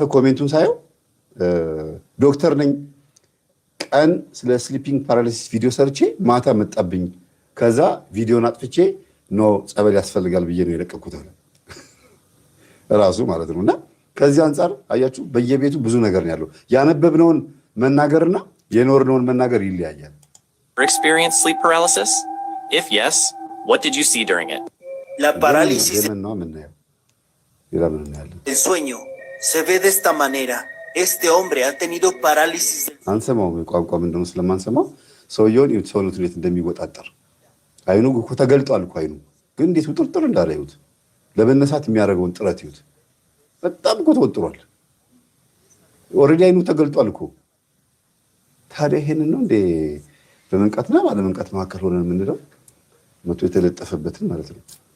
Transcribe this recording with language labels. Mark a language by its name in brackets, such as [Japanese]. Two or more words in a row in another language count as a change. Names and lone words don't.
[Amharic] ኮሜንቱን ሳየው ዶክተር ነኝ ቀን ስለ [English] sleeping paralysis [Amharic] ቪዲዮ ሰርቼ ማታ መጣብኝ ከዛ ቪዲዮን አጥፍቼ ነው ጸበል ያስፈልጋል ብዬ ነው የለቀኩት አለ ራሱ ማለት ነውና ከዚህ አንፃር አያችሁ በየቤቱ ብዙ ነገር ነው ያለው። ያነበብነውን መናገርና የኖርነውን መናገር ይለያያል። [English] Experience sleep paralysis? If yes, what did you see during it? [Spanish] La parálisis el sueño se ve de esta manera. Este hombre ha tenido parálisis. [Amharic] አንሰማው ቋንቋ ምንድነው ስለማንሰማው ሰውየውን ሰውነቱ እንዴት እንደሚወጣጠር አይኑ እኮ ተገልጧል እኮ አይኑ ግን እንዴት ውጥርጥር እንዳላዩት ለመነሳት የሚያደርገውን ጥረት ይዩት። በጣም እኮ ተወጥሯል። ኦሬዲ አይኑ ተገልጧል እኮ። ታዲያ ይሄንን ነው እንዴ በመንቀትና ባለመንቀት መካከል ሆነን የምንለው መቶ የተለጠፈበትን ማለት ነው።